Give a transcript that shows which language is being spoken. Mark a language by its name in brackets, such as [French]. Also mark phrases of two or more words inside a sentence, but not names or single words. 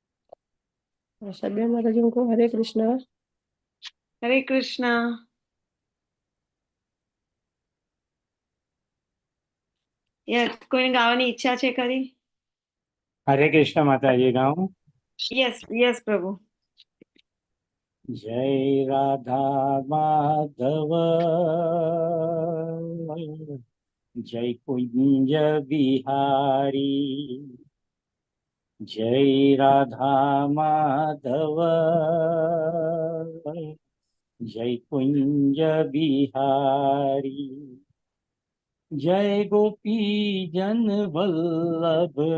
[Gujarati] સભ્ય માતાજી को हरे कृष्णा। હરે કૃષ્ણ. યસ, કોઈને ગાવાની ઈચ્છા છે ખરી? હરે કૃષ્ણ માતાજી ગાઉં. યસ યસ પ્રભુ. જય રાધા માધવ જય કુંજ બિહારી જય રાધા માધવ જય કુંજ બિહારી જય ગોપી જન વલ્લભ